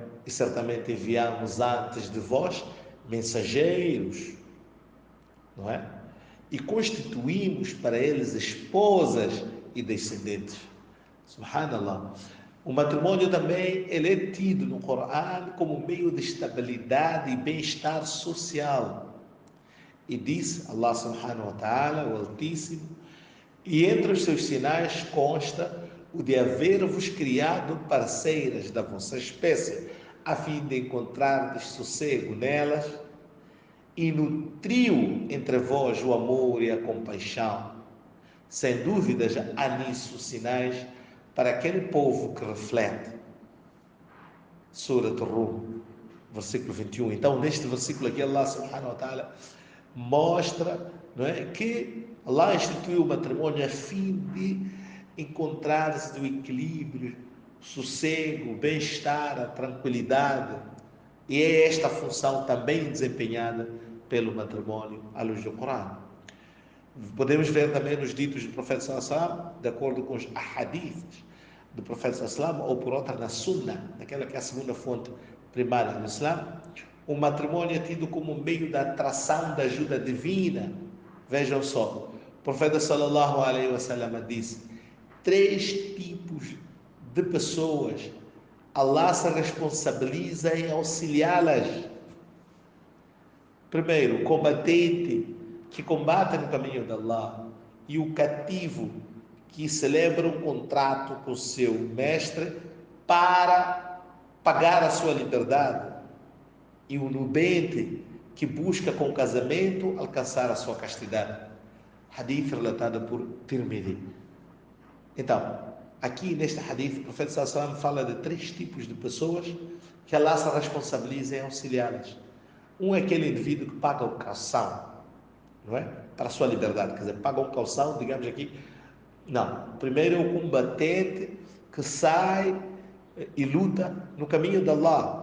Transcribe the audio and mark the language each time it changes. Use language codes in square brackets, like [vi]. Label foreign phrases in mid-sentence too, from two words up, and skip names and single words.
[pt] E certamente enviamos antes de vós mensageiros, não é? E constituímos para eles esposas e descendentes. Subhanallah. O matrimônio também ele é tido no Corão como meio de estabilidade e bem-estar social. E diz Allah [ar] سبحانه وتعالى, [pt] o Altíssimo, e entre os seus sinais consta o de haver-vos criado parceiras da vossa espécie, a fim de encontrardes sossego nelas, e nutriu entre vós o amor e a compaixão. Sem dúvida, já há nisso sinais para aquele povo que reflete. Surat Rum, versículo 21. Então, neste versículo aqui, Allah [ar] سبحانه وتعالى [pt] mostra, não é, que Allah instituiu o matrimônio a fim de encontrar-se do equilíbrio, sossego, bem-estar, a tranquilidade. E é esta função também desempenhada pelo matrimônio à luz do Corão. Podemos ver também nos ditos do profeta [ar] صلى الله عليه وسلم, [pt] de acordo com os ahadiths do profeta [ar] صلى الله عليه وسلم, [pt] ou por outra na Sunna, naquela que é a segunda fonte primária do Islã, o matrimônio é tido como meio da atração da ajuda divina. Vejam só, o profeta [ar] صلى الله عليه وسلم [pt] disse: 3 tipos de pessoas Allah se responsabiliza em auxiliá-las. Primeiro, o combatente que combate no caminho de Allah, e o cativo que celebra um contrato com seu mestre para pagar a sua liberdade, e o nubente que busca com casamento alcançar a sua castidade. Hadith relatado por Tirmidhi. Então, aqui neste hadith, o profeta [ar] صلى الله عليه وسلم [pt] fala de 3 tipos de pessoas que Allah se responsabiliza em auxiliá-las. Um é aquele indivíduo que paga o calção, não é? Para a sua liberdade, quer dizer, paga um calção, digamos aqui. Não, primeiro é o combatente que sai e luta no caminho de Allah.